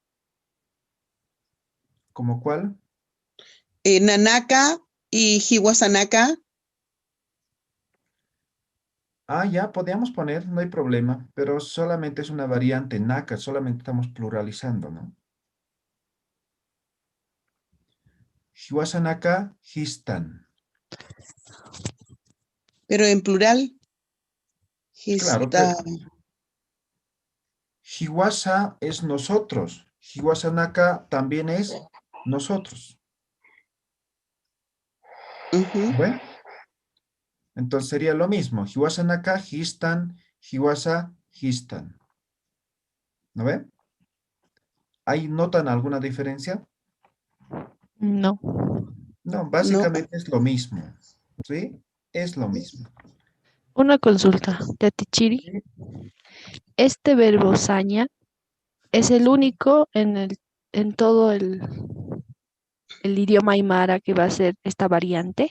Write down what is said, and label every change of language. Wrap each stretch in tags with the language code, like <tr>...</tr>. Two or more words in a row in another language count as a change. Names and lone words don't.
<es>¿Cómo cuál? Nanaka y Hiwasanaka. Ah, ya, podríamos poner, no hay problema, pero solamente es una variante naka, solamente estamos pluralizando, ¿no?</es> <ay>Hiwasanaka, histan.</ay> <es>Pero en plural. Claro, Hista. Hiwasa es nosotros. Hiwasanaka también es nosotros. Ujú. ¿Ven? Entonces sería lo mismo.</es> <ay>Hiwasanaka, histan, hiwasa, histan.</ay> <es>¿No ven? ¿Ahí notan alguna diferencia? No. No, No. básicamente es lo mismo. ¿Sí? Es lo mismo. Una consulta, Tatichiri. Sí. Este verbo saña es el único en todo el idioma aymara que va a ser esta variante,</es>